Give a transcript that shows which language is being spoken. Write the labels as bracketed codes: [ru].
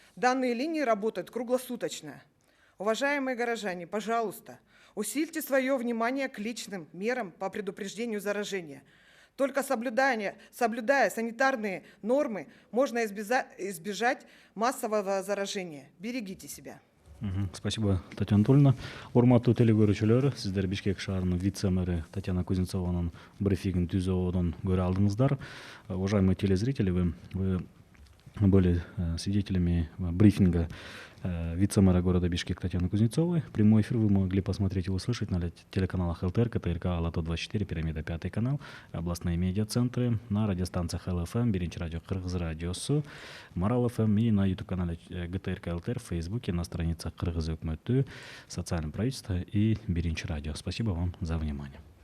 [ru] Данные линии работают круглосуточно. Уважаемые горожане, пожалуйста, усильте свое внимание к личным мерам по предупреждению заражения. Только соблюдая санитарные нормы, можно избежать массового заражения. Берегите себя. Спасибо, Татьяна Анатольевна. [ky] Урматтуу теле көрүүчүлөр, сиздер Бишкек шаарынын вице-мэрі Татьяна Кузнецованын брифингин түзүүнүн көрө алдыңыздар. [ru] Уважаемые телезрители, вы были свидетелями брифинга вице-мэра города Бишкек Татьяны Кузнецовой. Прямой эфир вы могли посмотреть и услышать на телеканалах ЛТР, КТРК, Алато-24, Пирамида, 5 канал, областные медиацентры, на радиостанциях ЛФМ, Биринчи радио, Кыргыз радиосу, Марал ФМ и на YouTube-канале ГТРК ЛТР в Фейсбуке, на страницах Кыргыз Өкмөтү, Социальное правительство и Биринчи радио. Спасибо вам за внимание.